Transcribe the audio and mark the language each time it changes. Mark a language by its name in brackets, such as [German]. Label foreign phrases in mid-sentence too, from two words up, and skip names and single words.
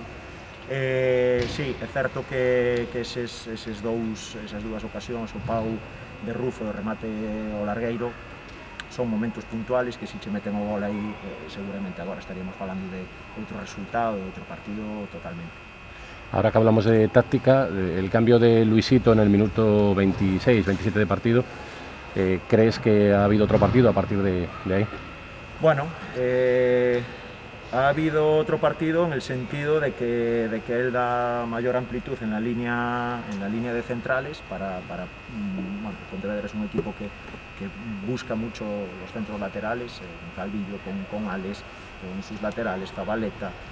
[Galician] Sí, é certo que esas dúas ocasións, o pau de Rufo e o remate ao largueiro, son momentos puntuales que se che meten o gol aí, seguramente agora estaríamos falando de outro resultado, de outro partido totalmente. [Spanish] Ahora que hablamos de táctica, el cambio de Luisito en el minuto 26-27 de partido, ¿crees que ha habido otro partido a partir de ahí? Bueno, ha habido otro partido en el sentido de que él da mayor amplitud en la línea de centrales para bueno, Pontevedra es un equipo que busca mucho los centros laterales, Calvillo con Alex, con sus laterales, Zabaleta.